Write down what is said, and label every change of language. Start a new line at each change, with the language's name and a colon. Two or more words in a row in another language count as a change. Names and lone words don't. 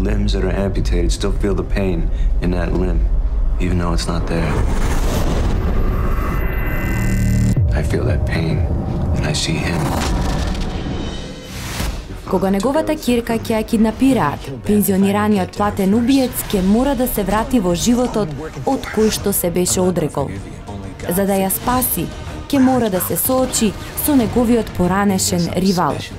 English: limbs that are amputated still feel the pain in that limb, even though it's not there. I feel that pain, and I see him.
Macedonian: Кога неговата ќерка ќе ја киднапираат, пензионираниот платен убиец ќе мора да се врати во животот од кој што се беше одрекол. За да ја спаси, ќе мора да се соочи со неговиот поранешен ривал.